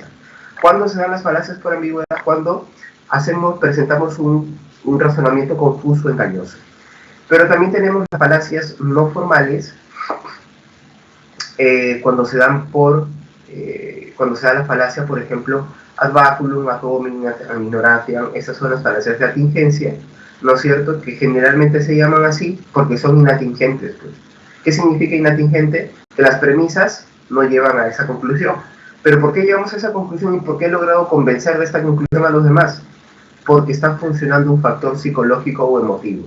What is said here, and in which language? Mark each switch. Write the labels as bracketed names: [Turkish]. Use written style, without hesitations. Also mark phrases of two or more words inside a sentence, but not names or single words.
[Spanish] ¿Cuándo se dan las falacias por ambigüedad? Cuando presentamos un razonamiento confuso, engañoso. Pero también tenemos las falacias no formales cuando se dan cuando se da la falacia, por ejemplo, [Latin] ad baculum, ad hominem, ad minoratiam. [Spanish] Esas son las falacias de atingencia, ¿no es cierto? Que generalmente se llaman así porque son inatingentes, pues. ¿Qué significa inatingente? Que las premisas no llevan a esa conclusión. ¿Pero por qué llegamos a esa conclusión y por qué he logrado convencer de esta conclusión a los demás? Porque está funcionando un factor psicológico o emotivo.